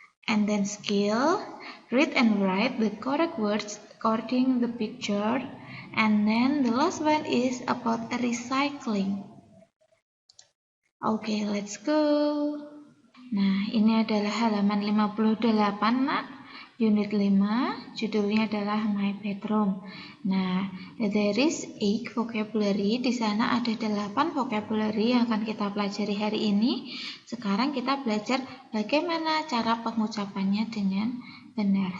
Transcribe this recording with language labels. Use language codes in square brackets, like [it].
[en] And then skill, read and write the correct words according the picture. And then the last one is about recycling. Okay, let's go. [id] Nah, ini adalah halaman 58, Nak. Unit 5, judulnya adalah My Bedroom. Nah, [en] there is 8 vocabulary. [id] Di sana ada 8 [en] vocabulary [id] yang akan kita pelajari hari ini. Sekarang kita belajar bagaimana cara pengucapannya dengan benar.